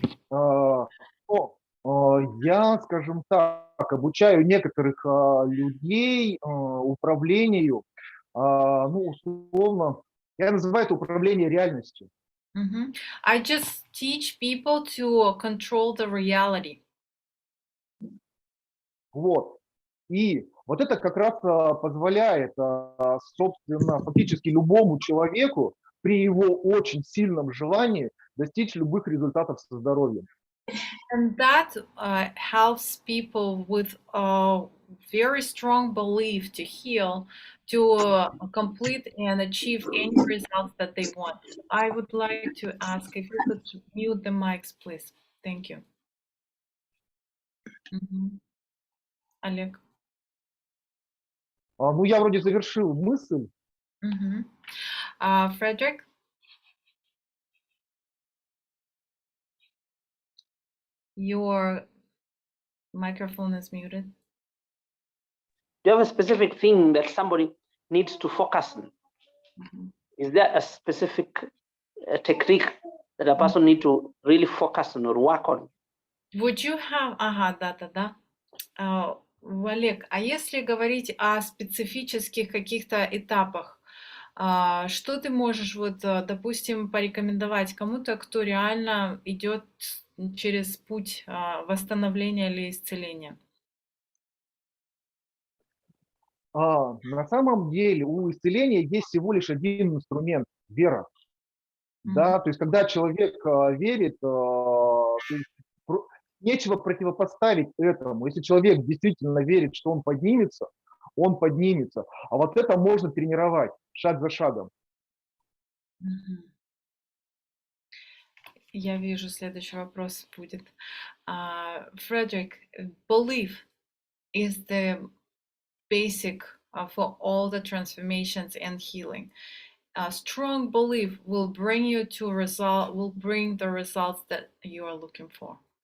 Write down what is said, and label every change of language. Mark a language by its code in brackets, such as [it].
[ru] А, Я, скажем так, обучаю некоторых людей управлению, ну, условно, я называю это управление реальностью. Мгм. [en] I just teach people to control the reality. [ru] Вот. И вот это как раз позволяет, собственно, фактически любому человеку при его очень сильном желании достичь любых результатов со здоровьем. [en] And that helps people with a very strong belief to heal, to complete and achieve any results that they want. I would like to ask if you could mute the mics, please. Thank you. Мгм. Олег. [ru] Ну, я вроде завершил мысль. Мгм. [en] Frederick, your microphone is muted. Do you have a specific thing that somebody needs to focus on? Мгм. Is there a specific technique that a person need to really focus on or work on? Would you have... [ru] Ага, да-да-да. Олег, а если говорить о специфических каких-то этапах, что ты можешь, вот, допустим, порекомендовать кому-то, кто реально идет через путь восстановления или исцеления? На самом деле у исцеления есть всего лишь один инструмент – вера. Мгм. Да, то есть когда человек верит, то есть нечего противопоставить этому. Если человек действительно верит, что он поднимется, он поднимется. А вот это можно тренировать шаг за шагом. Мгм. Я вижу, следующий вопрос будет. [en] Frederick, belief is the basic for all the transformations and healing. A strong belief will bring you to will bring the results that you are looking for.